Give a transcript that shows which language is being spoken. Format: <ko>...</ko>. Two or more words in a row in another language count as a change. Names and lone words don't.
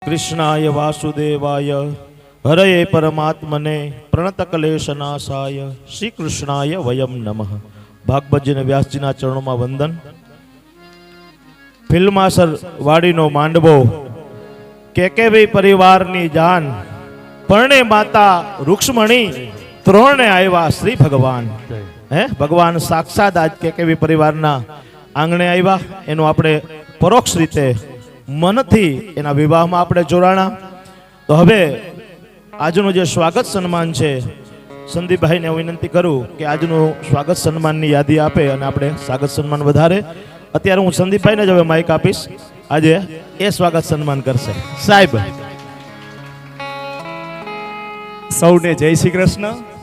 <sa>कृष्णाय वासुदेवाय हरये परमात्मने प्रणतकलेशनाशाय श्री कृष्णाय वयम नमः।</sa> <gu>ભાગવતજી ને વ્યાસજી ના ચરણો માં વંદન। ફિલ્માસર વાડી નો માંડવો કેકેવી પરિવાર ની જાન પરણે માતા રુક્ષ્મણી ત્રોણે આયવા શ્રી ભગવાન હે ભગવાન સાક્ષાત આજ કેકેવી પરિવાર ના આંગણે આયવા એનો આપણે પરોક્ષ રીતે મનથી એના વિવાહ માં આપણે જોડાણા। તો હવે આજનું જે સ્વાગત સન્માન છે સંદીપ ભાઈ ને વિનંતી કરું કે આજનું સ્વાગત સન્માન ની યાદી આપે અને આપણે સ્વાગત સન્માન વધારે। અત્યારે હું સંદીપ ભાઈ ને જ માઇક આપીશ, આજ એ સ્વાગત સન્માન કરશે સાહેબ। સૌને જય શ્રી કૃષ્ણ।</gu>